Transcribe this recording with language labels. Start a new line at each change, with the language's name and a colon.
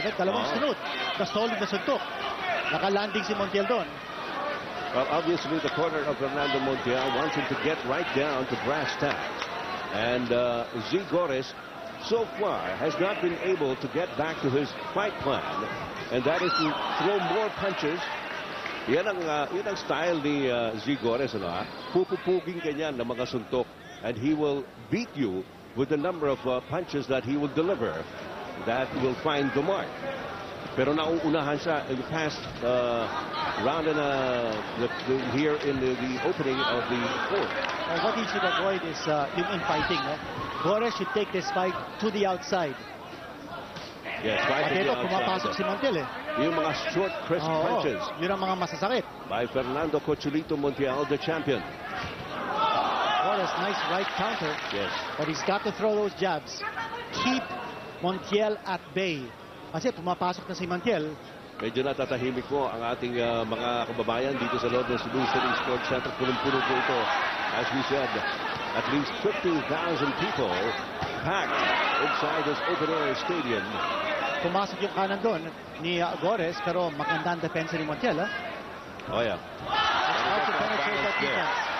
Filipino: At dalawang sunod. Na solid na suntok. Nakalanding si Montiel doon.
English: Well, obviously, the corner of Fernando Montiel wants him to get right down to brass tacks. And Zee Gores, so far, has not been able to get back to his fight plan. And that is to throw more punches.
Filipino: Yan ang style ni Zee Gores. Pupupugin kanya ng mga suntok.
English: And he will beat you with the number of punches that he will deliver that will find the mark.
Filipino: Pero nauunahan siya
English: in the past round and here in the opening of the 4th. What he should avoid is yung infighting. Gores should take this fight to the outside. Yes, right to the
Filipino: Ito,
English: outside.
Filipino: pumapasok si Montiel Yung mga
English: short, crisp punches.
Filipino: Yun ang mga masasakit.
English: By Fernando Cocholito Montiel, the champion. Gores, nice right counter. Yes. But he's got to throw those jabs. Keep Montiel at bay.
Filipino: Kasi pumapasok na si Montiel. Medyo natatahimik po ang ating mga kababayan dito sa loob ng Cebu City Sports Center. Punong-puno po ito.
English: As we said, at least 15,000 people packed inside this open-air stadium.
Filipino: Pumasok yung kanan doon ni Gores, pero maganda ang depensa ni Montiel.
English: Oh, yeah. How to penetrate that defense.